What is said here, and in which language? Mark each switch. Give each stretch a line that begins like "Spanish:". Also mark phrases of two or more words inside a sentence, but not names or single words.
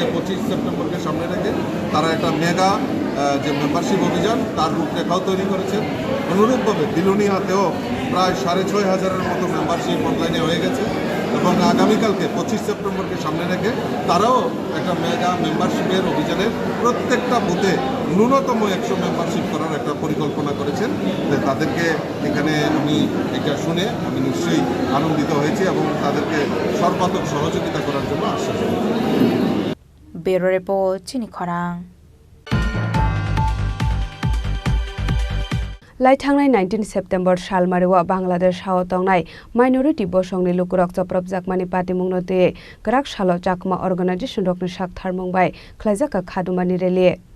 Bangla: 25 সেপ্টেম্বরকে সামনে রেখে তারা একটা মেগা যে মেম্বারশিপ অভিযান তার রূপরেখাও তৈরি করেছেন অনুরূপভাবে বিলোনিয়াতেও প্রায় 6,500-এর মতো মেম্বারশিপ অনলাইনে হয়ে গেছে এবং আগামীকালকে 25 সেপ্টেম্বরকে সামনে রেখে তারাও একটা মেগা মেম্বারশিপের অভিযানের প্রত্যেকটা বুথে ন্যূনতম 100 মেম্বারশিপ করার একটা পরিকল্পনা করেছেন তাদেরকে এখানে আমি এটা শুনে আমি নিশ্চয়ই আনন্দিত হয়েছি এবং তাদেরকে সর্বাত্মক সহযোগিতা করার জন্য আশ্বাস দিয়েছি।
English: bureau report
Kok Borok: চিনি খরাং लाइथांनाय 19 सेप्टेम्बर सालमारिवा बांग्लादेश हाव तंगनाय माइनरिटी बसंनि लुकुरक चप्रब जाकमानि पार्टी मुंगनो ते गराक सालो चाकमा अर्गानाइजेशन रकनि साक थारमुंबाय ख्लाइजाका खादुमानि रेली